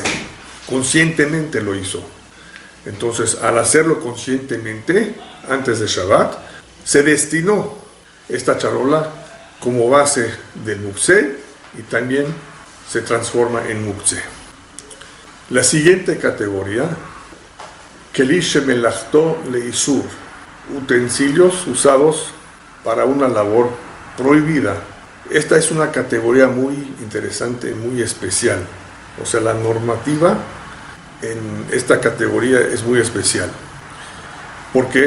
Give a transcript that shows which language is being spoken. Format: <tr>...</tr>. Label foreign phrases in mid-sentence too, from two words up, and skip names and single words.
<es>Conscientemente lo hizo. Entonces, al hacerlo conscientemente, antes de Shabbat, se destinó esta charola como base del muktzeh y también se transforma en muktzeh. La siguiente categoría,</es> <he>כלי שמלאכתו לאיסור,</he> <es>utensilios usados para una labor prohibida. Esta es una categoría muy interesante, muy especial. O sea, la normativa en esta categoría es muy especial. ¿Por qué?</es>